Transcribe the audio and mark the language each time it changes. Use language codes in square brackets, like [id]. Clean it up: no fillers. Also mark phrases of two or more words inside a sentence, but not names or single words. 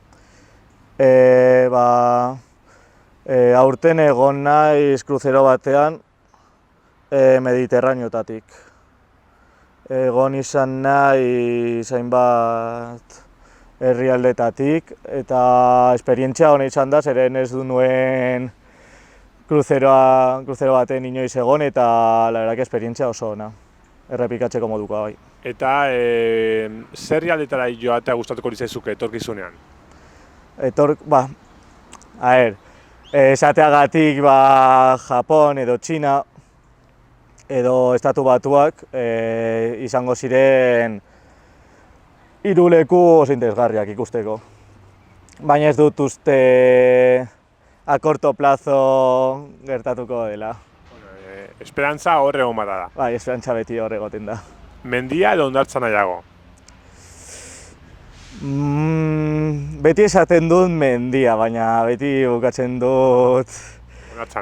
[eu] Aurten egon naiz kruzero batean Mediterraneotatik. Egon izan naiz hainbat herrialdetatik eta esperientzia hona izan da, zeren ez du nuen kruzero baten inoiz egon eta [es] la verdad que [eu] esperientzia oso ona, errepikatzeko modukoa bai. Eta zer herrialdetara joatea gustatuko litzaizuke etorkizunean? Esateagatik Japon edo Txina edo Estatu Batuak izango ziren hiru leku oso interesgarriak ikusteko. Baina ez dut uste [es] a corto plazo [eu] gertatuko dela. Esperantza hor egon bada da. Bai, esperantza beti hor egoten da. Mendia edo hondartza nahiago? Beti esaten dut mendia, baina beti bukatzen dut... Hondartzan.